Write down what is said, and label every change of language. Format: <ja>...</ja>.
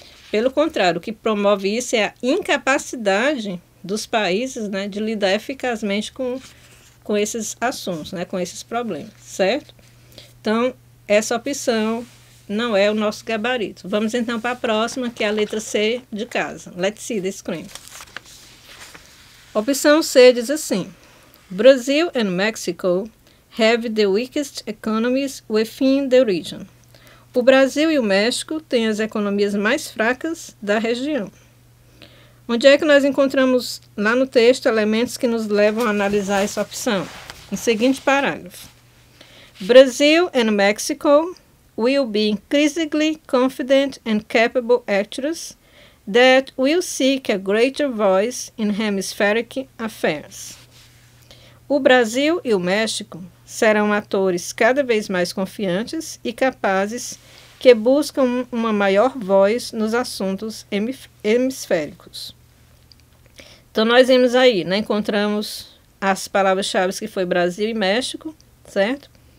<pt>Pelo contrário, o que promove isso é a incapacidade dos países, né, de lidar eficazmente com esses assuntos, né, com esses problemas, certo? Então, essa opção não é o nosso gabarito. Vamos então para a próxima, que é a letra C de casa.</pt> <en>Let's see the screen.</en> <pt>Opção C diz assim:</pt> <en>Brazil and Mexico have the weakest economies within the region.</en> <pt>O Brasil e o México têm as economias mais fracas da região. Onde é que nós encontramos lá no texto elementos que nos levam a analisar essa opção? No seguinte parágrafo.</pt> <en>Brazil and Mexico will be increasingly confident and capable actors that will seek a greater voice in hemispheric affairs.</en> <pt>O Brasil e o México serão atores cada vez mais confiantes e capazes que buscam uma maior voz nos assuntos hemisféricos. Então, nós vimos aí, né, encontramos as palavras-chave que foi Brasil e México, certo?</pt>